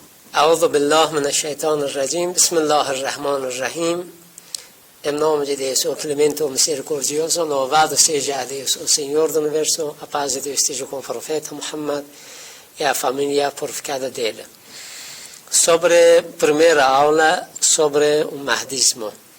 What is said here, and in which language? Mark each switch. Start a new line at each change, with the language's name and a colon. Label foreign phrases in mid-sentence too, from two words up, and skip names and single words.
Arabic: أعوذ بالله من الشيطان الرجيم بسم الله الرحمن الرحيم.
Portuguese: Em nome de Deus, o clemente, o misericordioso, louvado seja a Deus, o Senhor do Universo, a paz de Deus esteja com o profeta Muhammad e a família purificada dele. Sobre a primeira aula, sobre o Mahdismo.